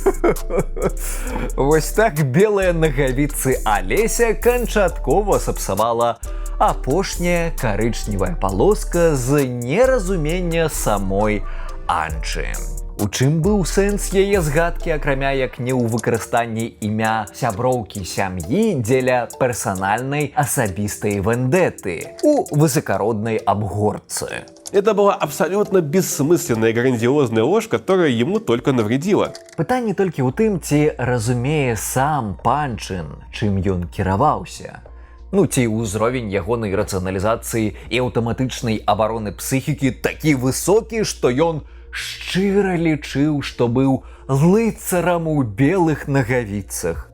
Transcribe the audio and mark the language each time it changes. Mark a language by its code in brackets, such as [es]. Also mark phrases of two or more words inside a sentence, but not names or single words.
[be] Вось так белыя нагавіцы Алеся канчаткова сапсавала апошняя карычневая палоска з неразумення самой Анчы. У чым быў сэнс яе згадкі, акрамя як не ў выкарыстанні імя сяброўкі сям'і дзеля персанальнай асабістай вендетты у [ru] высокородной обгорце? Это была абсолютно бессмысленная грандиозная ложь, которая ему только навредила. [be] Пытанне толькі ў тым, ці разумее сам Панчын, чым ён кіраваўся. Ну, ці ўзровень ягонай рацыяналізацыі і аўтаматычнай абароны псіхікі такі высокі, што ён шчыра лічыў, што быў лыцарам у белых нагавіцах.